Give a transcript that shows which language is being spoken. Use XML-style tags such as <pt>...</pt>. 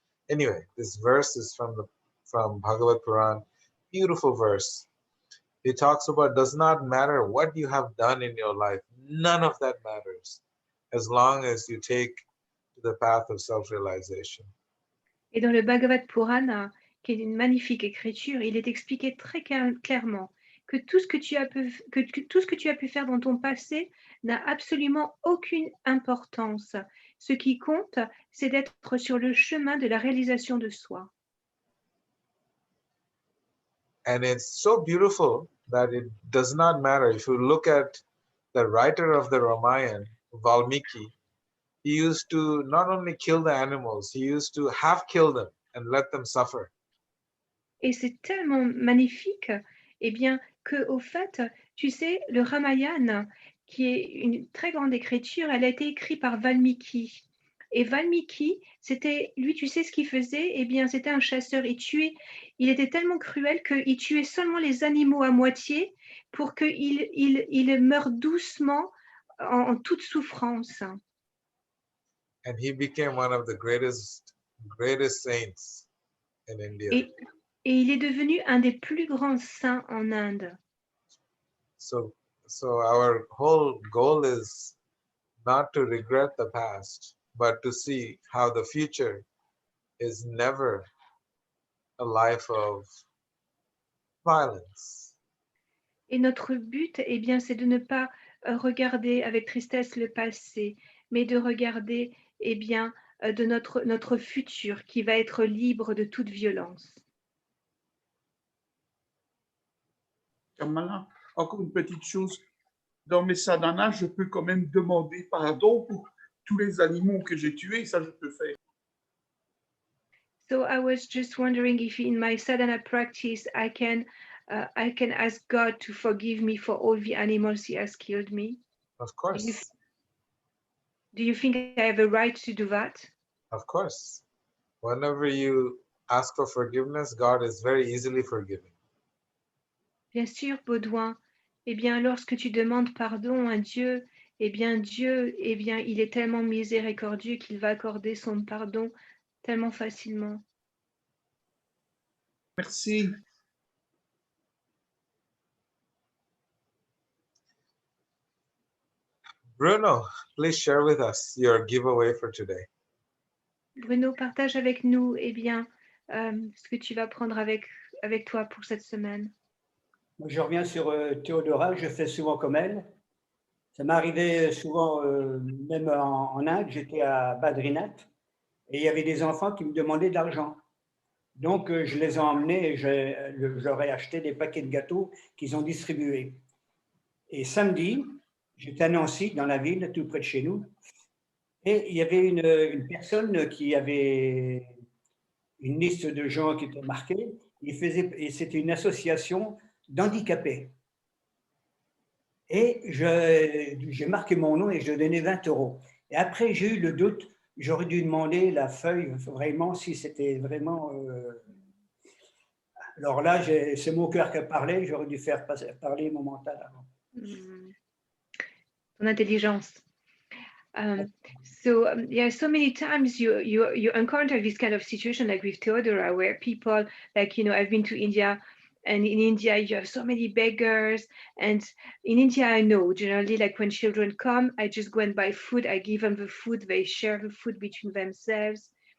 <en>Anyway, this verse is from Bhagavad Puran. Beautiful verse. It talks about does not matter what you have done in your life. None of that matters as long as you take the path of self-realization.</en> <fr>Et dans le Bhagavad Purana, qui est une magnifique écriture, il est expliqué très clairement que tout ce que tu as pu faire dans ton passé n'a absolument aucune importance. Ce qui compte, c'est d'être sur le chemin de la réalisation de soi.</fr> <en>And it's so beautiful that it does not matter. If you look at the writer of the Ramayana, Valmiki, he used to not only kill the animals, he used to half kill them and let them suffer.</en> <fr>Et c'est tellement magnifique, eh bien, que au fait, tu sais, le Ramayana, qui est une très grande écriture, elle a été écrite par Valmiki. Et Valmiki, c'était, lui, tu sais ce qu'il faisait? Eh bien, c'était un chasseur. Il était tellement cruel qu'il tuait seulement les animaux à moitié pour qu'ils meurent doucement en toute souffrance.</fr> <en>And he became one of the greatest saints in India.</en> <fr>Et il est devenu un des plus grands saints en Inde.</fr> <en>So our whole goal is not to regret the past, but to see how the future is never a life of violence.</en> <fr>Et notre but, eh bien, c'est de ne pas regarder avec tristesse le passé, mais de regarder, eh bien, de notre futur qui va être libre de toute violence. Kamala, encore une petite chose. Dans mes sadhanas, je peux quand même demander pardon pour tous les animaux que j'ai tués. Ça, je peux faire.</fr> <en>So I was just wondering if in my sadhana practice I can ask God to forgive me for all the animals He has killed me. Of course. Do you think I have a right to do that? Of course. Whenever you ask for forgiveness, God is very easily forgiving.</en> <fr>Bien sûr, Baudouin, eh bien, lorsque tu demandes pardon à Dieu, eh bien, Dieu, eh bien, il est tellement miséricordieux qu'il va accorder son pardon tellement facilement. Merci.</fr> <en>Bruno, please share with us your giveaway for today.</en> <fr>Bruno, partage avec nous, eh bien, ce que tu vas prendre avec toi pour cette semaine. Moi, je reviens sur Théodora, je fais souvent comme elle. Ça m'est arrivé souvent, même en Inde, j'étais à Badrinath, et il y avait des enfants qui me demandaient de l'argent. Donc, je les ai emmenés et je leur ai acheté des paquets de gâteaux qu'ils ont distribués. Et samedi, j'étais à Nancy, dans la ville, tout près de chez nous, et il y avait une personne qui avait une liste de gens qui étaient marqués, et c'était une association d'handicapés. Et j'ai marqué mon nom et je donnais 20 €. Et après, j'ai eu le doute, j'aurais dû demander la feuille, vraiment, si c'était vraiment... Alors là, c'est mon cœur qui a parlé, j'aurais dû faire parler mon mental avant. Ton intelligence.</fr> <en>So so many times you encounter this kind of situation like with Theodora, where people, like, I've been to India, and in India you have so many beggars, and in India I know generally, like, when children come, I just go and buy food, I give them the food, they share the food between themselves.</en>